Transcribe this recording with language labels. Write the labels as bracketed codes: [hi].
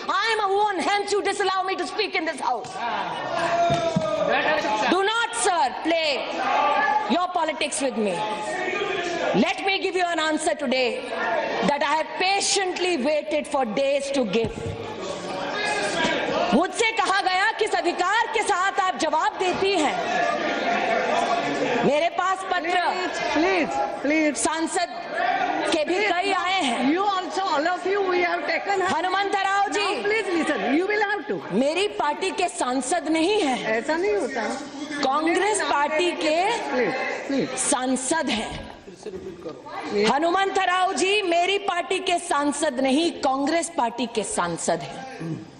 [en] I am a woman, hence you disallow me to speak in this house. Do not, sir, play your politics with me. Let me give you an answer today that I have patiently waited for days to give. [hi] मुझसे कहा गया किस अधिकार के साथ आप जवाब देती हैं। मेरे पास पत्र प्लीज सांसद के भी कई आए हैं। [en] You also, all of you, we have taken. [hi] Hanumantrao ji, [en] please listen. You will have to. [hi] मेरी पार्टी के सांसद नहीं है, ऐसा नहीं होता। कांग्रेस पार्टी के सांसद हैं। हनुमंतराव जी मेरी पार्टी के सांसद नहीं, कांग्रेस पार्टी के सांसद हैं।